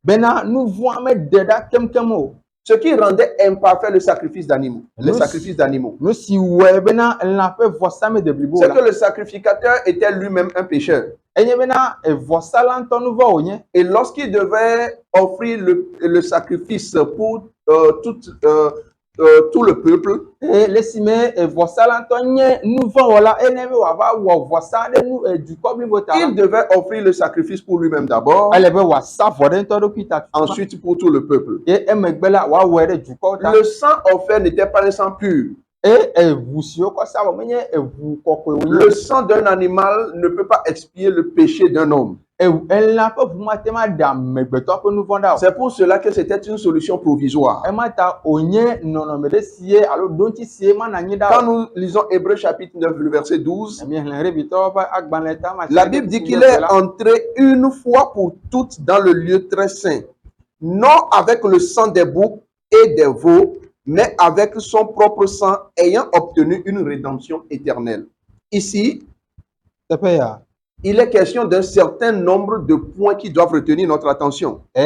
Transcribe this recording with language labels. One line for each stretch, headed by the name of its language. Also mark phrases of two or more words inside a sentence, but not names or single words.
French: Ce qui rendait imparfait le sacrifice d'animaux, les sacrifices d'animaux, c'est que le sacrificateur était lui-même un pécheur. Et lorsqu'il devait offrir le sacrifice pour tout le peuple.
Ewe: Et l'esime vɔsala ŋutɔ nye nu vɔ wɔla eye ne be wòava wɔ vɔsa ɖe nu dukɔ blibo ta la.
French: Il devait offrir le sacrifice pour lui-même d'abord.
Ewe: ele be wòasa vɔ ɖe ŋutɔ ɖokui ta.
French: Ensuite pour tout le peuple.
Ewe: Ye emegbe la wòawɔe ɖe dukɔwo ta.
French: Le sang offert n'était pas un sang pur.
Ewe: Et eʋu siwo kɔ sa vɔ menye eʋu kɔkɔe wònye.
French: Le sang d'un animal ne peut pas expier le péché d'un homme.
Ewe: Elã ƒe ʋu mate ma ɖe amegbetɔ ƒe nu vɔ ɖa o.
French: C'est pour cela que c'était une solution provisoire.
Ewe: Ema ta wònye nɔnɔme ɖe sie alo ɖoŋtsi sie mana nyi ɖa o.
French: Quand nous lisons Hébreux chapitre 9 le verset 12,
Ewe: Miexlẽ Hébrewitɔwo ƒe agbalẽ ta ma.
French: la Bible dit qu'il est entré une fois pour toutes dans le lieu très saint, non avec le sang des boucs et des veaux, mais avec son propre sang, ayant obtenu une rédemption éternelle. Ici, il est question d'un certain nombre de points qui doivent retenir notre attention.